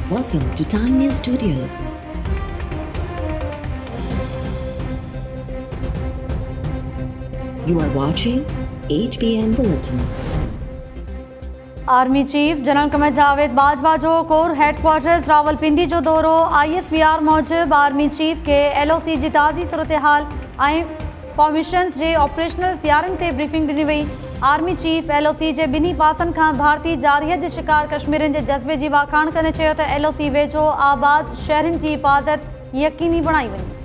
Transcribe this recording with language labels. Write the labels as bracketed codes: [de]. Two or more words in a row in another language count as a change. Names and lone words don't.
[en] Welcome to Time News Studios. You are watching 8 PM Bulletin. Army Chief [sd] जनरल कमर जावेद बाजवा जो [en] corps headquarters [sd] रावलपिंडी जो दौरो ISPR मूजिब [en] Army Chief [sd] के LOC जी ताज़ी सूरत हाल ऐं फॉर्मेशन्स जे ऑपरेशनल तैयारियों ते ब्रीफिंग ॾिनी वई। [en] Army Chief [sd] LOC जे ॿिन्ही पासनि खां भारतीय जारियत जे शिकार कश्मीरियुनि जे जज़्बे जी वाखाण कंदे चयो त LOC वेझो आबाद शहरनि जी हिफ़ाज़त यकीनी बणाई वञे।